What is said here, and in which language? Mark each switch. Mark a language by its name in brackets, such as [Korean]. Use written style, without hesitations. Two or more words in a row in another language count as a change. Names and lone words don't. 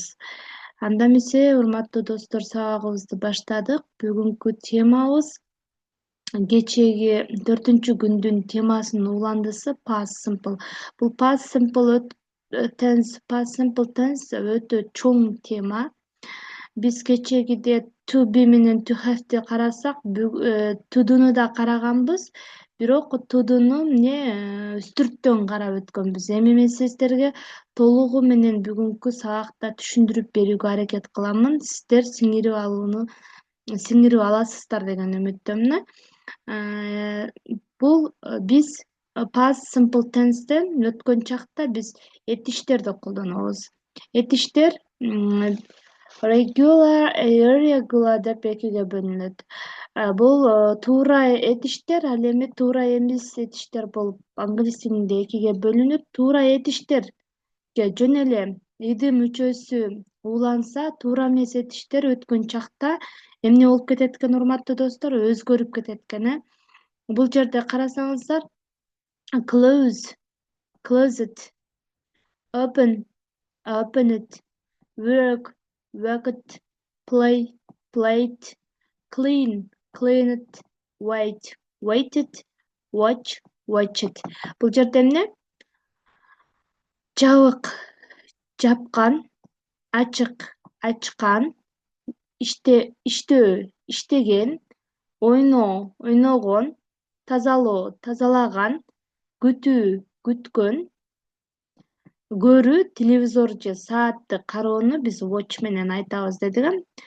[Kyrgyz] Анда эмесе, урматтуу достор, сабагыбызды баштадык. Бүгүнкү темабыз кечээги 4-күндүн темасынын уландысы [English] past simple. [Kyrgyz] Бул [English] past simple tense [Kyrgyz] өтө чоң тема. Биз кечээгиде [English] to be [Kyrgyz] менен [English] to have'ти [Kyrgyz] карасак, to'дуну да караганбыз, бирок to'дуну үстүрттөн карап өткөнбүз. Эми мен сиздерге толугу менен бүгүнкү сабакта түшүндүрүп берүүгө аракет кыламын. Сиздер сиңирип аласыздар деген үмүттөмүн. Бул биз [English] past simple tense'тен [Kyrgyz] өткөн чакта биз этиштерди колдонобуз. Этиштер [English] regular, irregular [Kyrgyz] деп экиге бөлүнөт. Бул туура этиштер, ал эми туура эмес этиштер болуп англис тилинде экиге бөлүнөт. Туура этиштерге жөн эле иди мүчөсү уланса, туура эмес этиштер өткөн чакта эмне болуп кетет экен, урматтуу достор? Өзгөрүп кетет экен. Бул жерде карасаңыздар, [English] close, closed, open, opened, work, worked, play, played, clean, cleaned, wait, waited, watch, watched. [Kyrgyz] Бул жерде эмне? Жабык, жапкан, ачык, ачкан, иштөө, иштеген, ойноо, ойногон, тазалоо, тазалаган, күтүү, күткөн, көрүү, телевизор же саатты кароону биз watch менен айтабыз дедик.